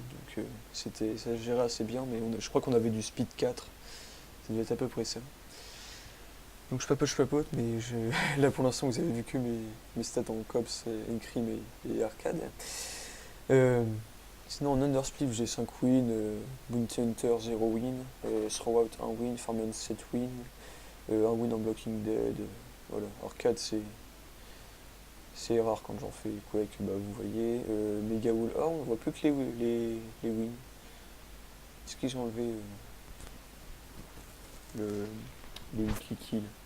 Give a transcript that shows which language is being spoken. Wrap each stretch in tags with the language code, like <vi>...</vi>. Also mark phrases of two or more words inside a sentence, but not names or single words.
<fr>Donc ça gérait assez bien, mais je crois qu'on avait du speed 4. Ça devait être à peu près ça. Donc je papote, mais là pour l'instant vous avez vu que mes stats en cops, crime et arcade. Sinon en underspliff j'ai 5 wins, Bounty Hunter 0 win, Throwout 1 win, Farmland 7 win, 1 win en Blocking Dead. Voilà, arcade c'est rare quand j'en fais Quake, bah vous voyez. Mega Wool, ah on voit plus que les wins. Est-ce qu'ils ont enlevé les</fr> <en>weekly kills?</en>